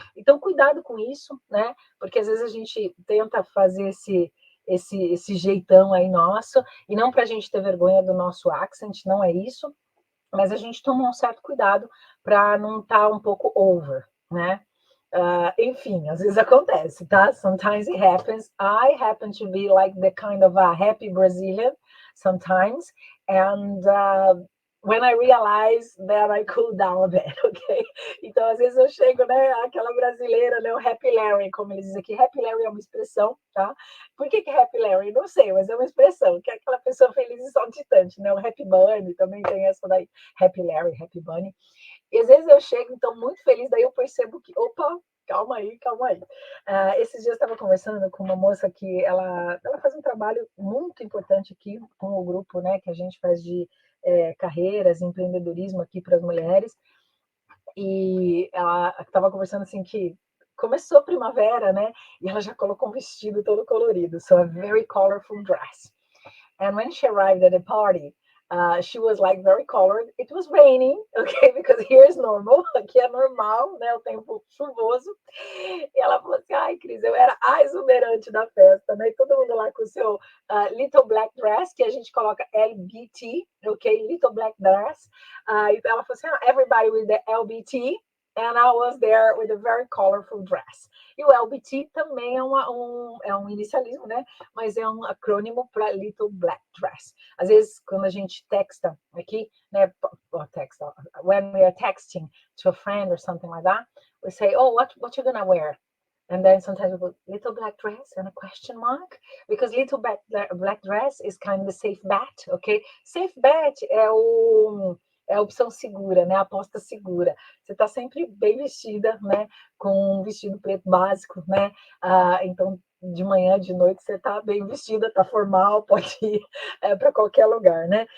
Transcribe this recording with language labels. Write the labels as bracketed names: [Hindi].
[Portuguese] Então, cuidado com isso, né? Porque às vezes a gente tenta fazer esse jeitão aí nosso, e não para a gente ter vergonha do nosso accent, não é isso, mas a gente toma um certo cuidado para não estar um pouco over, né? Enfim, às vezes acontece, tá? [English] Sometimes it happens. I happen to be like the kind of a happy Brazilian sometimes, and when I realize that I cool down a bit, ok? [Portuguese] Então, às vezes eu chego, né, aquela brasileira, né, o Happy Larry, como eles dizem aqui. Happy Larry é uma expressão, tá? Por que Happy Larry? Não sei, mas é uma expressão, que é aquela pessoa feliz e saltitante, né? O Happy Bunny também tem essa daí, Happy Larry, Happy Bunny. E às vezes eu chego, então, muito feliz, daí eu percebo que, opa, calma aí, calma aí. Esses dias eu estava conversando com uma moça que ela faz um trabalho muito importante aqui com o grupo, né, que a gente faz de carreiras, empreendedorismo aqui para as mulheres, e ela estava conversando assim que começou a primavera, né, e ela já colocou um vestido todo colorido, [English] so a very colorful dress. And when she arrived at the party, she was like very colored. It was raining, okay, because here is normal, [Portuguese] aqui é normal, né, o tempo chuvoso. E ela falou assim: ai, Cris, eu era a exuberante da festa, né? E todo mundo lá com o seu [English] little black dress, [Portuguese] que a gente coloca LBT, ok? [English] Little black dress. [Portuguese] Então ela falou assim: [English] everybody with the LBT. And I was there with a very colorful dress. [Portuguese] E o LBT também é um inicialismo, né? Mas é um acrônimo para Little Black Dress. Às vezes, quando a gente texta aqui, né? [English] When we are texting to a friend or something like that, we say, oh, what you gonna wear? And then sometimes we put little black dress and a question mark, because little black dress is kind of a safe bet, ok? [Portuguese] Safe bet é a opção segura, né? A aposta segura. Você está sempre bem vestida, né? Com um vestido preto básico, né? Então, de manhã, de noite, você está bem vestida, está formal, pode ir para qualquer lugar, né?